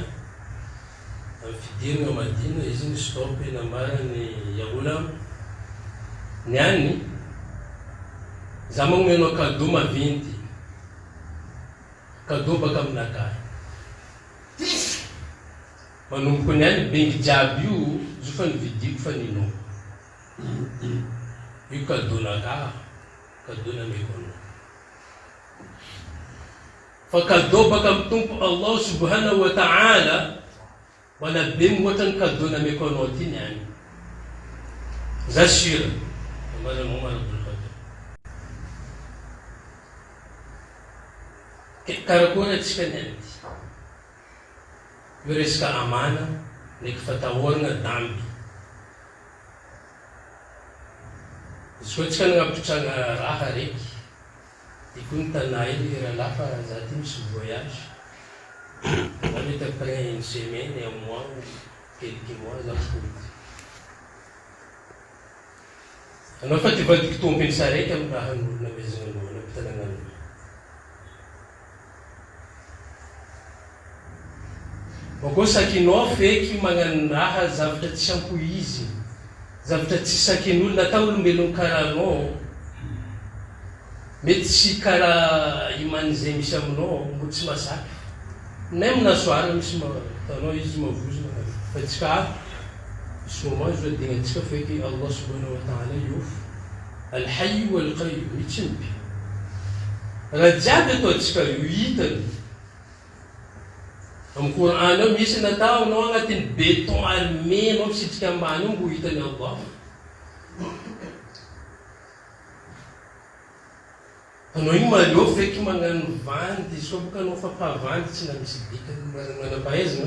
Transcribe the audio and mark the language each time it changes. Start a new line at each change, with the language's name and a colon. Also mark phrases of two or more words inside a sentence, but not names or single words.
Malagasy: Amin'ny fidirana Madina, izy ny stopy, nambarany
Arabic: يا غلام,
Malagasy: niany, za magneno cadeau maventy, cadeau baka aminakahy. Manomboka niany bengy jiaby io, zo fa nividiko fa ninao. Io cadeau nakahy, cadeau nameko anao. Fa cadeau baka amin'ny Tompo
Arabic: الله سبحانه وتعالى,
Malagasy: wala be mihoatra ny cadeau nameko anao ty niany.
French: J'assure, madame Omar Abdul Khadir.
Malagasy: Karakory atsika niany ty. Io resaka amana, ndraiky fatahoarana damby. Izy koa tsika nagnapitrana raha reky, iko ny tanà ely raha fa za ty misy voyage. Na mety
French: après une semaine, un mois, quelques mois,
Malagasy: za fody. Anao fa ty vadiko tompiny saraiky amin'ny raha n'olona mezana anao, nampitanana anao. Koa sakinao feky magnano raha zavatra tsy ampy izy, zavatra tsy sakin'olona atao olombelony karaha anao, mety tsy karaha imany zay misy aminao, mbo tsy masaky. Nem na soara misy tanao izy mavozona, fa tsika
French: ce moment
Malagasy: je digna tsika feky
Arabic: الله سبحانه وتعالى
Malagasy: iofo
Arabic: الحي والقيوم
Malagasy: mitsimby. Raha jiaby ataontsika io hitany. Amin'ny Coran ao misy natao anao agnatin'ny
French: béton armé
Malagasy: anao misitrika ambany ao mbo hitany Allah. Anao iny maleo feky magnano vandy, izy koa boka anao fa mpavandy tsy na misy dikany manam-pahaizana.